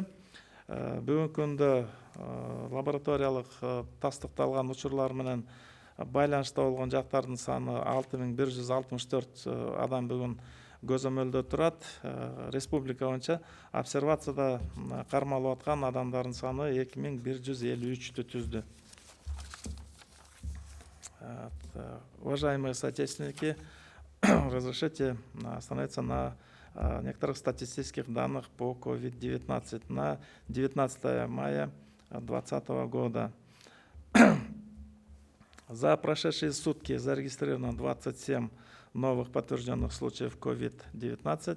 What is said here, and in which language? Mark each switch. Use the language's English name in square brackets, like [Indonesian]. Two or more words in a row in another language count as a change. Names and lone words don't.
[Kyrgyz] Бүгүнкү күндө лабораториялык тастыкталган учурлар менен байланышта болгон жактардын саны 6164 адам бүгүн көзөмөлдө турат. Республика боюнча обсервацияда кармалып аткан адамдардын саны 2153-тү түздү. [Russian] Уважаемые соотечественники, разрешите остановиться на некоторых статистических данных по COVID-19 на 19 мая 2020 года. За прошедшие сутки зарегистрировано 27 новых подтвержденных случаев COVID-19.